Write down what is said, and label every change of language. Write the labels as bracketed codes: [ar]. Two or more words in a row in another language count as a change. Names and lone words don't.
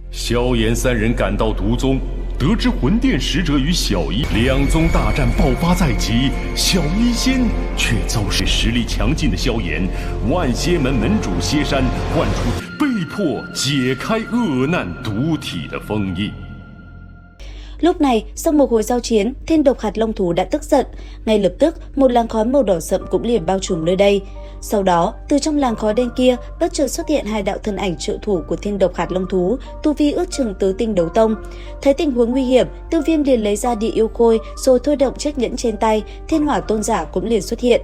[zh] 萧炎三人赶到毒宗，得知魂殿使者与小医两宗大战爆发在即，小医仙却遭受实力强劲的萧炎，万邪门门主歇山唤出，被迫解开恶难毒体的封印。 [vi] Lúc này, sau một hồi giao chiến, thiên độc hạt long thú đã tức giận. Ngay lập tức, một làn khói màu đỏ sậm cũng liền bao trùm nơi đây. Sau đó, từ trong làn khói đen kia, bất chợt xuất hiện hai đạo thân ảnh trợ thủ của thiên độc hạt long thú, tu vi ước chừng tứ tinh đấu tông. Thấy tình huống nguy hiểm, Tiêu Viêm liền lấy ra địa yêu khôi, rồi thôi động chiếc nhẫn trên tay, thiên hỏa tôn giả cũng liền xuất hiện.